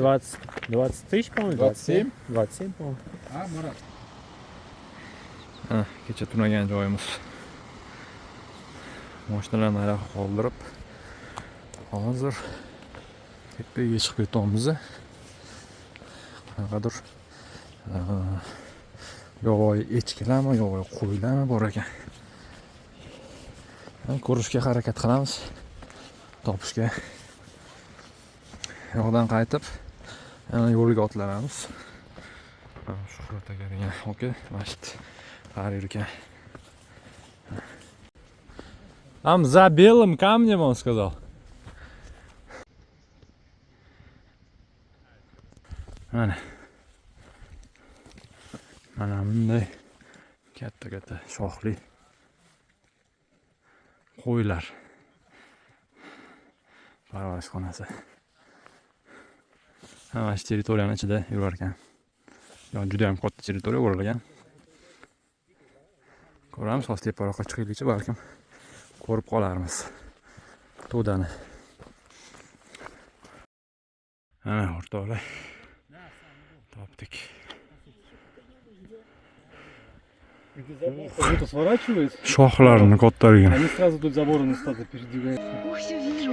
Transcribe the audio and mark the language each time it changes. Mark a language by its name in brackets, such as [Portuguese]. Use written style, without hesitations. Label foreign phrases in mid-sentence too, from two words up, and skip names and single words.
[Russian] 20 тысяч, по-моему, 27? 27, по-моему. А, Мурат? [Uzbek] Kecha tunagan joyimiz. Mashinalarni ara qoldirib, hozir tepaga chiqib ketamiz. Qanaqadir yovvoyi echkilarmi, yovvoyi qo'ylarmi bor ekan. Ko'rishga harakat qilamiz. Topishga. Yo'ldan qaytib, yana yo'lga otlanamiz. Shuhrat aka degan aka masjid qarar ekan. [Russian] Там за белым камнем, он сказал. [Uzbek] Mana bunday katta shoxli qo'ylar parvarishxonasi. Mana shu territoriyani ichida yurar ekan. Juda ham katta territoriya o'ralgan. Ko'ramiz, hozir teparoqqa chiqaylikchi, balkim ko'rib qolarmiz to'dani. Ana o'rtoqlar, topdik. [Russian] Кто-то сворачивает, [Uzbek] Shoxlarini kattaligini. [Russian] они сразу тут заборы стали передвигать. Ой, все вижу.